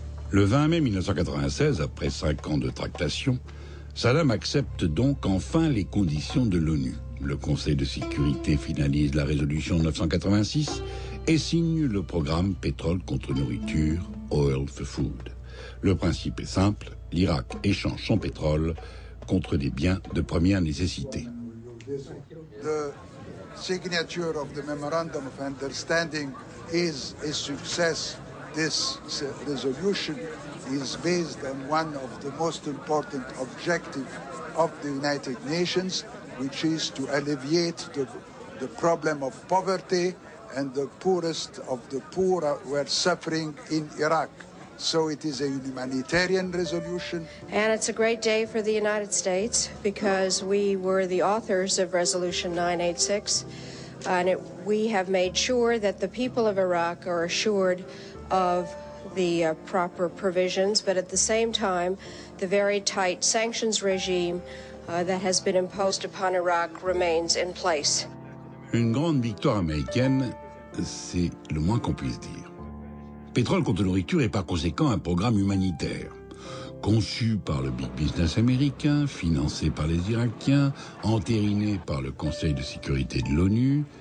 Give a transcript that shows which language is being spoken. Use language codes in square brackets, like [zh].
[fr] Le 20 mai 1996, après 5 ans de tractation, Saddam accepte donc enfin les conditions de l'ONU. Le Conseil de sécurité finalise la résolution 986 et signe le programme Pétrole contre nourriture, Oil for Food. Le principe est simple, l'Irak échange son pétrole contre des biens de première nécessité. [en] The signature of the Memorandum of Understanding is a success. This resolution is based on one of the most important objectives of the United Nations, which is to alleviate the problem of poverty, and the poorest of the poor were suffering in Iraq. So it is a humanitarian resolution. And it's a great day for the United States because we were the authors of Resolution 986, we have made sure that the people of Iraq are assured of the proper provisions, but at the same time, the very tight sanctions regime that has been imposed upon Iraq remains in place. [fr] Une grande victoire américaine, c'est le moins qu'on puisse dire. Pétrole contre nourriture est par conséquent un programme humanitaire, conçu par le big business américain, financé par les Irakiens, entériné par le Conseil de sécurité de l'ONU.